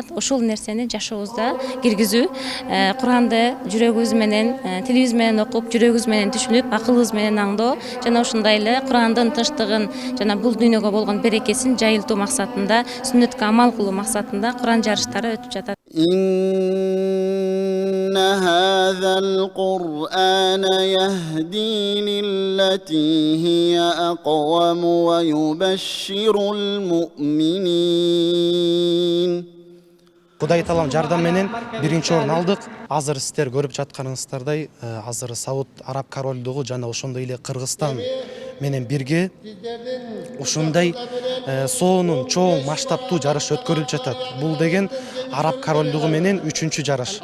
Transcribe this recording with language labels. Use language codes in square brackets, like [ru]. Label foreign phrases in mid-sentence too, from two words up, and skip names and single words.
[ky] Ошол нерсени жашообузда киргизүү, Куранды жүрөгүбүз менен, тилибиз менен окуп, жүрөгүбүз менен түшүнүп, акылыбыз менен аңдоо жана ошондой эле Курандын тынчтыгын жана бул дүйнөгө болгон берекесин жайылтуу максатында, сүннөткө амал кылуу максатында Куран жарыштары өтүп жатат. [ar] إن هذا القرآن يهدي للتي هي أقوم ويبشر المؤمنين. [ky] Кудай таалам жардам менен биринчи орун алдык. Азыр сиздер көрүп жатканыңыздардай, азыр Сауд Араб корольдугу жана ошондой эле Кыргызстан менен бирге ушундай соонун чоң масштабтуу жарыш өткөрүлүп жатат. Бул деген Араб корольдугу менен 3-чү жарыш.